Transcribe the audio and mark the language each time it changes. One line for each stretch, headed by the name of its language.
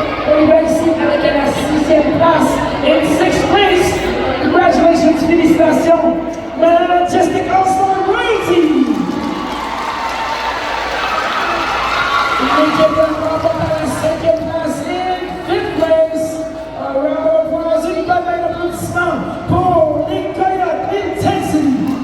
French: On y va ici avec la 6e place.
English: In 6th place. Congratulations,
French: félicitations.
English: Majestic All-Star Royalty.
French: L'équipe remporte à la 5e place.
English: In 5th place.
French: Un
English: round of applause.
French: Une bonne main d'applaudissement pour les Coyotes Intensity.